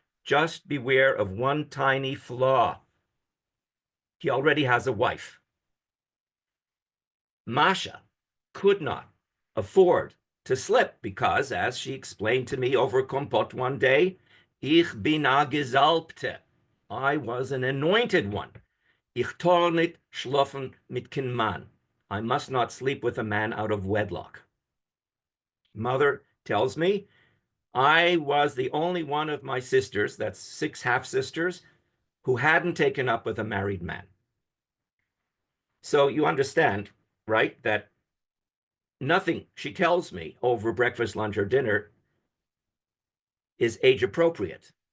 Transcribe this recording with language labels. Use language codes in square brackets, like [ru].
[en] Just beware of one tiny flaw. He already has a wife. Masha could not afford to slip because, as she explained to me over kompot one day, ich bin a Gesalbte. I was an anointed one. [yi] Ich tor nicht schlafen mit kein Mann. [en] I must not sleep with a man out of wedlock. Mother tells me I was the only one of my sisters, that's 6 half-sisters, who hadn't taken up with a married man. So you understand, right, that nothing she tells me over breakfast, lunch, or dinner is age appropriate.